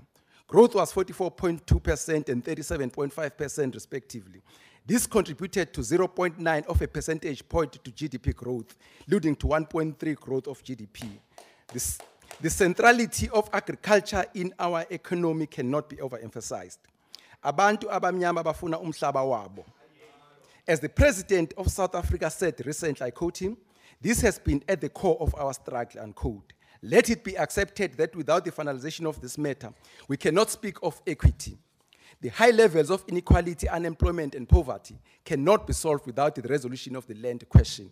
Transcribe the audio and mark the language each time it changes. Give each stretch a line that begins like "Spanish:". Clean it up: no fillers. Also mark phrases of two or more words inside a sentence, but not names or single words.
English: Growth was 44.2% and 37.5% respectively. This contributed to 0.9 of a percentage point to GDP growth, leading to 1.3 growth of GDP. The centrality of agriculture in our economy cannot be overemphasized.
Zulu: Abantu abamnyama bafuna umhlaba wabo.
English: As the president of South Africa said recently, I quote him, "This has been at the core of our struggle," unquote. Let it be accepted that without the finalization of this matter, we cannot speak of equity. The high levels of inequality, unemployment, and poverty cannot be solved without the resolution of the land question.